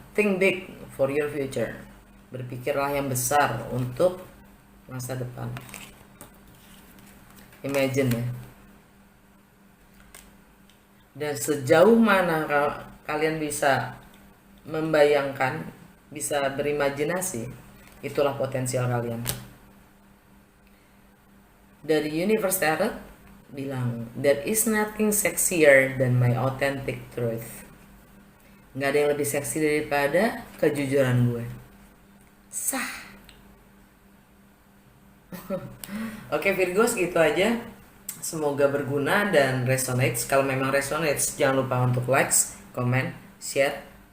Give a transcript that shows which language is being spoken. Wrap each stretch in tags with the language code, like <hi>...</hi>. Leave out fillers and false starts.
<en>Think big for your future.</en> <id>Berpikirlah yang besar untuk masa depan.</id> <en>Imagine ya.</en> <id>Dan sejauh mana kalian bisa membayangkan, bisa berimajinasi, itulah potensial kalian. Dari Universe Tarot bilang,</id> <en>there is nothing sexier than my authentic truth.</en> <id>Nggak ada yang lebih seksi daripada kejujuran gue. Sah. Oke Virgos, gitu aja. Semoga berguna dan resonates. Kalau memang resonates, jangan lupa untuk likes, comment, share.</id>